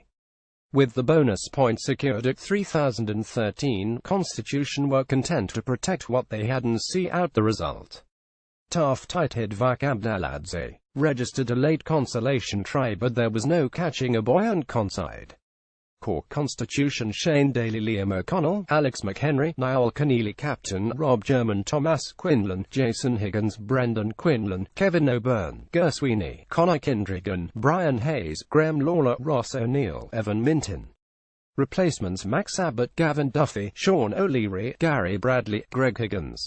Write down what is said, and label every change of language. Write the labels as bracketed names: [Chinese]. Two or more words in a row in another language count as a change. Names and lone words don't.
[English] With the bonus point secured at 3,013, Constitution were content to protect what they had and see out the result. Tough tight-head Vac Abdeladze registered a late consolation try, but there was no catching a buoyant Conside. Cork Constitution Shane Daly, Liam O'Connell, Alex McHenry, Niall Keneally captain, Rob German, Thomas Quinlan, Jason Higgins, Brendan Quinlan, Kevin O'Byrne, Ger Sweeney, Conor Kindrigan, Brian Hayes, Graham Lawler, Ross O'Neill, Evan Minton. Replacements: Max Abbott, Gavin Duffy, Sean O'Leary, Gary Bradley, Greg Higgins.